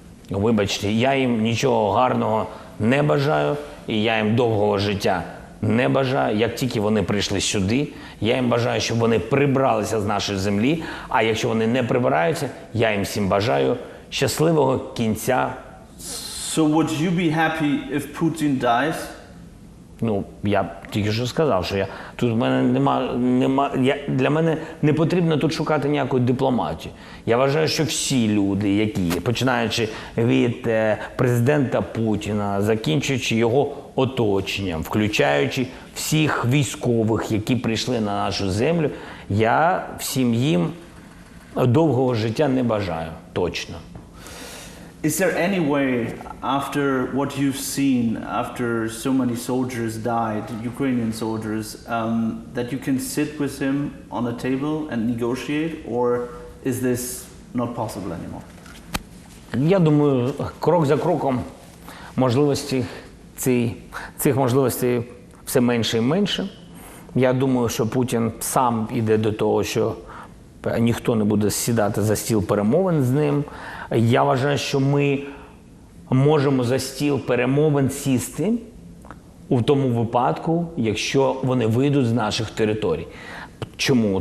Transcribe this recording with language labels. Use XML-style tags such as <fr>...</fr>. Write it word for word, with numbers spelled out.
<uk>Вибачте, я їм нічого гарного не бажаю, і я їм довгого життя не бажаю. Як тільки вони прийшли сюди, я їм бажаю, щоб вони прибралися з нашої землі, а якщо вони не прибираються, я їм всім бажаю щасливого кінця.</uk> <en>So would you be happy if Putin dies?</en> <uk>Ну, я тільки що сказав, що я тут в мене нема, нема я, для мене не потрібно тут шукати ніякої дипломатії. Я вважаю, що всі люди, які, починаючи від е, президента Путіна, закінчуючи його оточенням, включаючи всіх військових, які прийшли на нашу землю, я всім їм довгого життя не бажаю, точно.</uk> <en>Is there any way, after what you've seen, after so many soldiers died, Ukrainian soldiers, um, that you can sit with him on a table and negotiate, or is this not possible anymore?</en> <uk>Я думаю, крок за кроком можливості ці, цих можливостей все менше і менше. Я думаю, що Путін сам іде до того, що ніхто не буде сідати за стіл перемовин з ним. Я вважаю, що ми можемо за стіл перемовин сісти у тому випадку, якщо вони вийдуть з наших територій. Чому?</uk>